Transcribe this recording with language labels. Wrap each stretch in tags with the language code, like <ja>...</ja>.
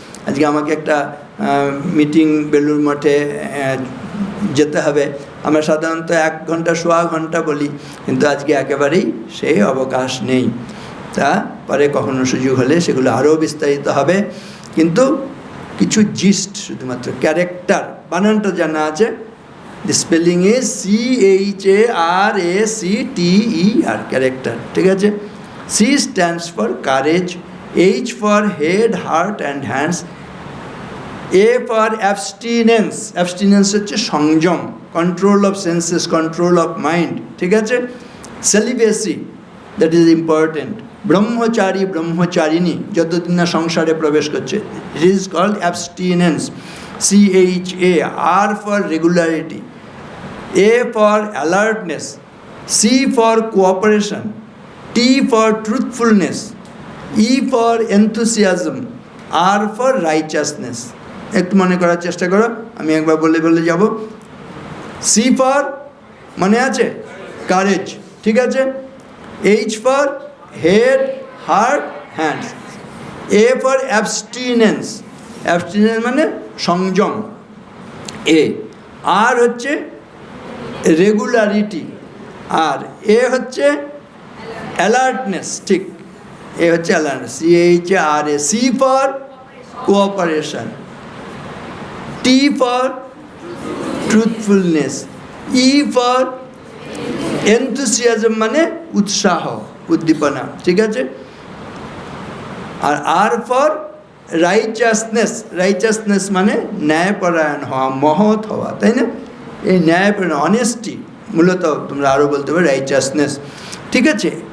<bn>আজকে আমাকে একটা মিটিং বেলুড় মঠে যেতে হবে। আমরা সাধারণত 1 ঘন্টা সোয়া ঘন্টা বলি, কিন্তু আজকে একেবারেই সেই অবকাশ নেই। তা পরে কখনো সুযোগ হলে সেগুলো আরও বিস্তারিত হবে। কিন্তু কিছু জিস্ট, শুধুমাত্র ক্যারেক্টার বানানটা জানা আছে।</bn> <en>The spelling is CHARACTER, character.</en> <bn>ঠিক আছে?</bn> <en>C stands for courage, H for head, heart and hands, A for abstinence. Abstinence</en> <bn>হচ্ছে সংযম,</bn> <en>control of senses, control of mind.</en> <bn>ঠিক আছে?</bn> <en>Celibacy, that is important.</en> <bn>ব্রহ্মচারী, ব্রহ্মচারিণী যতদিন না সংসারে প্রবেশ করছে,</bn> <en>it is called abstinence. CHA, R for regularity, A for alertness, C for cooperation, T for truthfulness, E for enthusiasm, R for righteousness.</en> <bn>একটু মনে করার চেষ্টা করো, আমি একবার বলে বলে যাব।</bn> <en>C for</en> <bn>মনে আছে? কারেজ, ঠিক আছে?</bn> <en>H for head, heart, hands. A for abstinence, abstinence</en> <bn>মানে সংযম,</bn> <en>A.</en> <bn>আর হচ্ছে রেগুলারিটি, আর এ হচ্ছে অ্যালার্টনেস। ঠিক, এ হচ্ছে alertness, CHRA.</bn> <en>C for cooperation, T for truthfulness, E for enthusiasm</en> <bn>মানে উৎসাহ, উদ্দীপনা, ঠিক আছে? আর</bn> <en>আর for righteousness,</en> <bn>রাইচাসনেস মানে ন্যায়পরায়ণ হওয়া, মহৎ হওয়া, তাই না? এই ন্যায়পরায়ণ, অনেস্টি মূলত তোমরা আরও বলতে পারো রাইচাসনেস, ঠিক আছে?</bn>